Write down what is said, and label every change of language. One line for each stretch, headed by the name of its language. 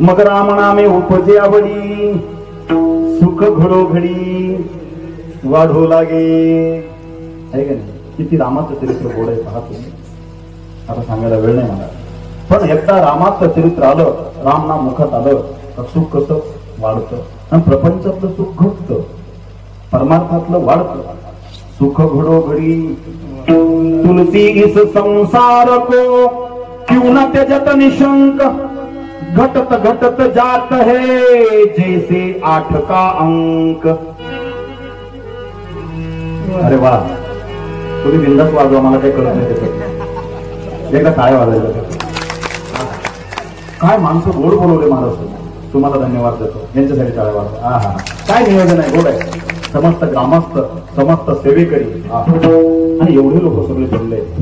Marathi: मग राम नामे उपजे आवडी सुख घडोघडी वाढू लागे. आहे का नाही? किती रामाचं चरित्र गोड आहे पहा तुम्ही. आता सांगायला वेळ नाही मला. पण एकदा रामाचं चरित्र आलं, राम नाम मुखात आलं तर सुख कसं वाढतं आणि प्रपंचातलं सुख घटतं, परमार्थातलं वाढतं. सुख घडोघडी
Hindi: तुलसी इस संसार को क्यों न त्यजत निशंक घटत घटत जात है जैसे 8 का अंक.
Marathi: अरे वा, तुम्ही बिंदास वाजवा, मला काही कळत नाही त्याच्यात. एकदा काय वाजायचं काय माणसं गोड बोलवले महाराज. तुम्हाला धन्यवाद देतो यांच्यासाठी टाळ्या वाजवा. हा हा काय नियोजन आहे, गोड आहे. समस्त ग्रामस्थ समस्त सेवेकरी आणि एवढे लोक सगळे जमले.